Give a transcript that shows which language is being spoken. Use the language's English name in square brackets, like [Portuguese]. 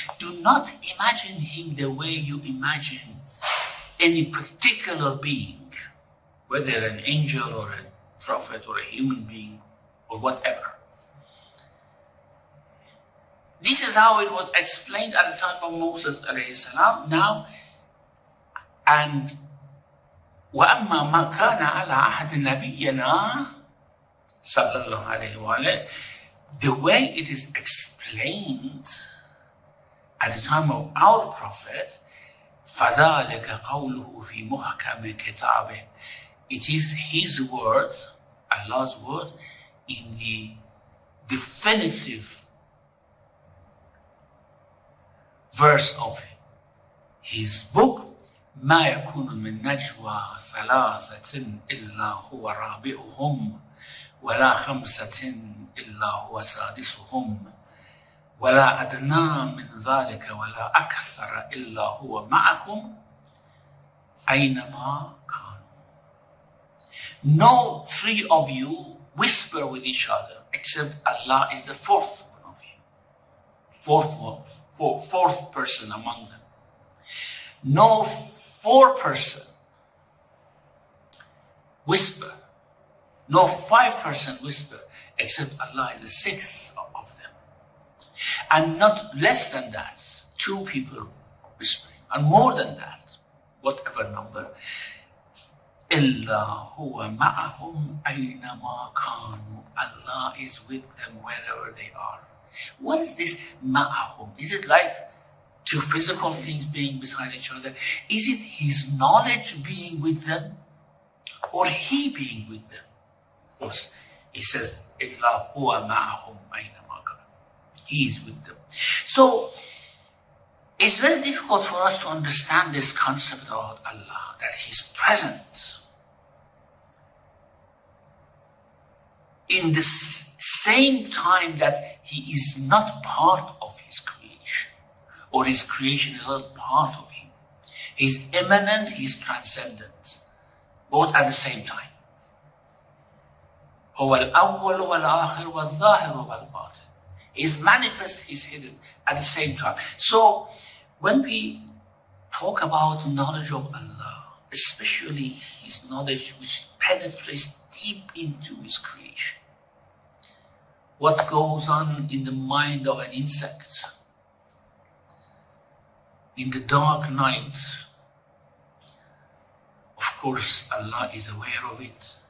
[English] Do not imagine him the way you imagine any particular being, whether an angel or a prophet or a human being or whatever. This is how it was explained at the time of Moses alayhi salam. Now, and [Arabic] وَأَمَّا مَا كَانَ عَلَى عَهْدِ نَبِيِّنَا صلى الله عليه وآله, [English] the way it is explained at the time of our prophet, [Arabic] فَذَلِكَ قَوْلُهُ فِي مُحْكَمِ كِتَابِهِ, [English] it is his word, Allah's word, in the definitive verse of his book, [Arabic] ما يكون من نجوى ثلاثة إلا هو رابعهم ولا خمسة إلا هو سادسهم ولا أدنى من ذلك ولا أكثر إلا هو معهم أينما كانوا. [English] No three of you whisper with each other except Allah is the fourth one of you. Fourth person among them. No four-person whisper, no five-person whisper, except Allah is the sixth of them. And not less than that, two people whispering, and more than that, whatever number, [Arabic] إِلَّا هُوَ مَعَهُمْ أَيْنَمَا كَانُوا. [English] Allah is with them wherever they are. What is this ma'ahum? Is it like two physical things being beside each other? Is it his knowledge being with them or he being with them? Of course, he says, [Arabic] إِلَّا هُوَ مَعَهُمْ أَيْنَمَا كَانُوا. [English] He is with them. So, it's very difficult for us to understand this concept about Allah, that he's present in the same time that he is not part of his creation, or his creation is not part of him. He's immanent, he's transcendent, both at the same time. [Arabic] هو الأول والآخر والظاهر والباطن. [English] He's manifest, he's hidden at the same time. So when we talk about knowledge of Allah, especially his knowledge which penetrates deep into his creation, what goes on in the mind of an insect in the dark night, of course Allah is aware of it.